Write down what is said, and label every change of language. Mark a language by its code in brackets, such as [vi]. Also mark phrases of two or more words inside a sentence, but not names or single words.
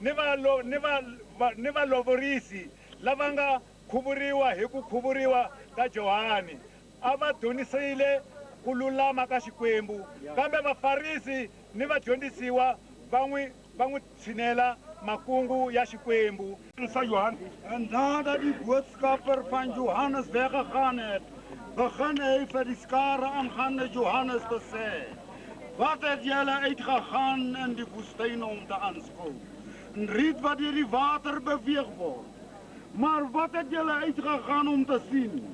[ts] ni valovorisi lava nga khuvuriwa hi ku khuvuriwa ka Johani a va donisile ku lulama ka Xikwembu kambe vafarisi ni vadyondzisiwa va n'wi tshinela makungu ya Xikwembu. [af] En nadat die boodskapper van Johannes weggegaan het, begin hy vir die skare aangaande Johannes te sê: Wat het julle uitgegaan in die woestyn om te aanskou? 'n riet wat deur die water beweeg word. Maar wat het julle uitgegaan om te sien?